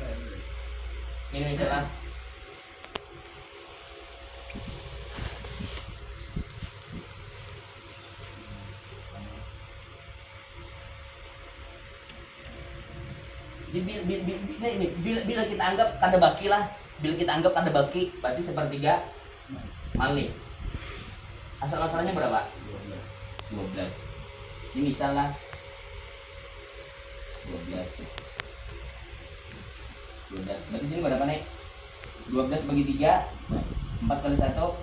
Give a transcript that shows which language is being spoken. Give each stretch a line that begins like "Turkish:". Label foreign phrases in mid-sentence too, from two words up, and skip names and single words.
Banjar: ini misalnya bila kita anggap kada baki lah, bila kita anggap kada baki berarti sepertiga mali.
Indonesian: Asal masalahnya berapa? 12. Ini misalnya 12. Berarti sini berapa nih? 12 bagi 3 4 kali 1 4.